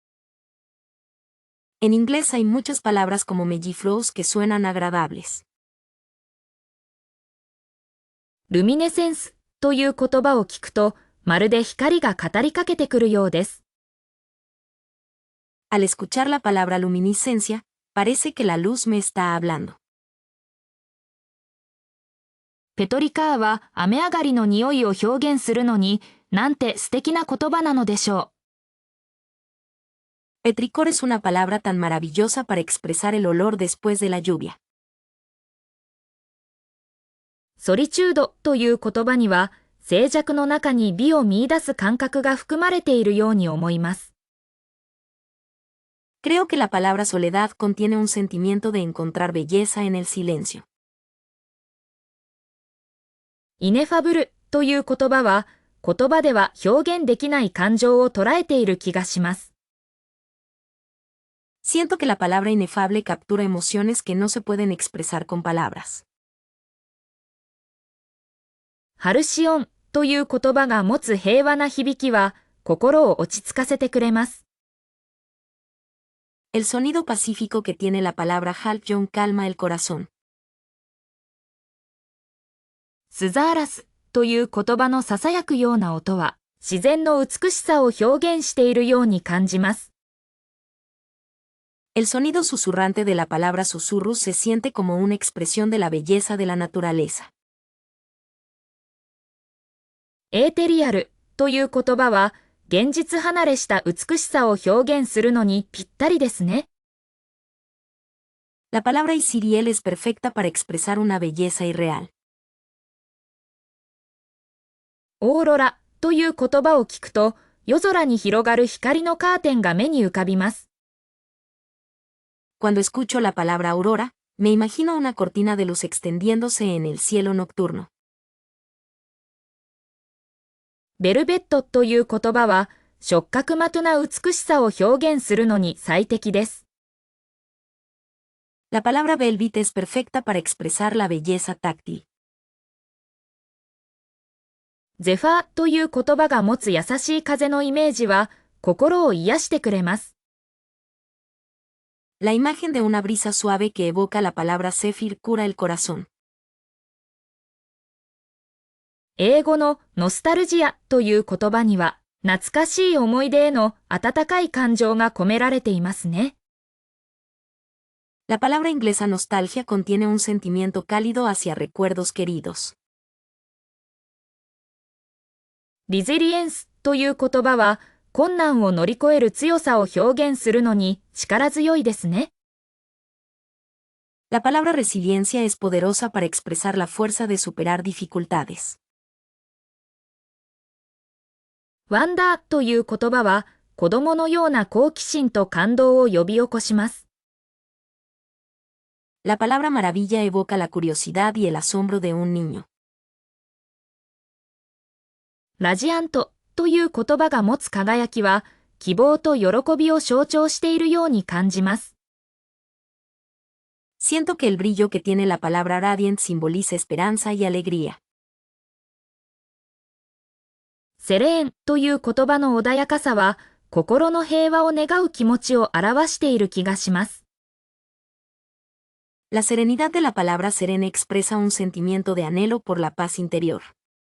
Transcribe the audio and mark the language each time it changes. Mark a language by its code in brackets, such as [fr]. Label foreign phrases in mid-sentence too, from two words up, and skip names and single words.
[es] En inglés hay muchas palabras como mellifluous que suenan agradables. [ja] ルミネセンスという言葉を聞くと、まるで光が語りかけてくるようです。 [es] Al escuchar la palabra luminiscencia, parece que la luz me está hablando. [ja] ペトリカーは雨上がりの匂いを表現するのに、なんて素敵な言葉なのでしょ [es] う。Petricor es una palabra tan maravillosa para expresar el olor después de la lluvia. [ja] ソリチュードという言葉には、静寂の中に美を見出す感覚が含まれているように思います。 [es] Creo que la palabra soledad contiene un sentimiento de encontrar belleza en el silencio. [ja] イネファブルという言葉は、言葉では表現できない感情を捉えている気がします。 [es] Siento que la palabra inefable captura emociones que no se pueden expresar con palabras. [ja] ハルシオンという言葉が持つ平和な響きは、心を落ち着かせてくれます。 [es] El sonido pacífico que tiene la palabra Halcyon calma el corazón. [ja] スザーラスという言葉の囁くような音は、自然の美しさを表現しているように感じます。 [es] El sonido susurrante de la palabra susurrus se siente como una expresión de la belleza de la naturaleza. [ja] エーテリアルという言葉は、現実離れした美しさを表現するのにぴったりですね。 [es] La palabra Isiriel es perfecta para expresar una belleza irreal. [ja] オーロラという言葉を聞くと、夜空に広がる光のカーテンが目に浮かびます。 [es] Cuando escucho la palabra aurora, me imagino una cortina de luz extendiéndose en el cielo nocturno. [ja] ベルベットという言葉は、触覚的な美しさを表現するのに最適です。 [es] La palabra velvet es perfecta para expresar la belleza táctil. [ja] ゼファーという言葉が持つ優しい風のイメージは、心を癒してくれます。 [es] La imagen de una brisa suave que evoca la palabra Zephyr cura el corazón. [ja] 英語のノスタルジアという言葉には、懐かしい思い出への温かい感情が込められていますね。 [es] La palabra inglesa nostalgia contiene un sentimiento cálido hacia recuerdos queridos. [ja] リゼリエンスという言葉は、困難を乗り越える強さを表現するのに力強いですね。 [es] La palabra resiliencia es poderosa para expresar la fuerza de superar dificultades. [ja] ワンダーという言葉は、子供のような好奇心と感動を呼び起こします。 [es] La palabra maravilla evoca la curiosidad y el asombro de un niño. [ja] ラジアントという言葉が持つ輝きは、希望と喜びを象徴しているように感じます。 [es] Siento que el brillo que tiene la palabra radiant simboliza esperanza y alegría. [ja] セレーンという言葉の穏やかさは、心の平和を願う気持ちを表している気がします。 [es] La serenidad de la palabra serena expresa un sentimiento de anhelo por la paz interior.